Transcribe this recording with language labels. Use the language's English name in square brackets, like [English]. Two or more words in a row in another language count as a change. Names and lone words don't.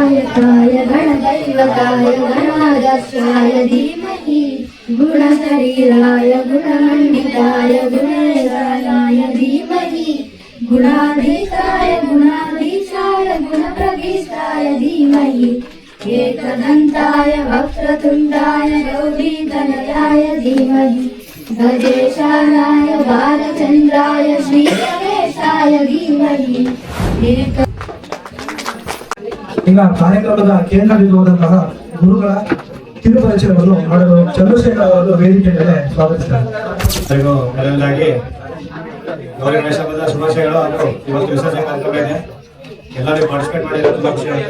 [Sanskrit] ಗುಣಾಧೀಶಾಯ ಗುಣಾಧೀಶಾಯ ಗುಣಪ್ರವಿಷ್ಟಾಯ ಧೀಮಹಿ एकदन्ताय वक्रतुण्डाय गौरीतनयाय धीमहि गजेशानाय बालचन्द्राय श्रीगणेशाय धीमहि. [Kannada] ಈಗ ಕಾರ್ಯಕ್ರಮದ ಕೇಂದ್ರ ಬಿಂದುವಾದಂತಹ ಗುರುಗಳ ಕಿರುಪರಿಚಯವನ್ನು ಮಾಡಲು ಚಂದ್ರಶೇಖರ್ ಅವರು ವೇದಿಕೆ ಮೇಲೆ ಸ್ವಾಗತಿಸಿದ್ದಾರೆ. ಮೊದಲನೇದಾಗಿ ಗೌರಿ ಗಣೇಶ ಹಬ್ಬದ ಶುಭಾಶಯಗಳು. ಹಾಗೂ ಇವತ್ತು ವಿಸರ್ಜನೆ ಕಾರ್ಯಕ್ರಮ ಇದೆ, ಎಲ್ಲರೂ ಪಾರ್ಟಿಸಿಪೇಟ್ ಮಾಡಿದ್ರೆ ತುಂಬಾ ಖುಷಿ ಆಗುತ್ತೆ.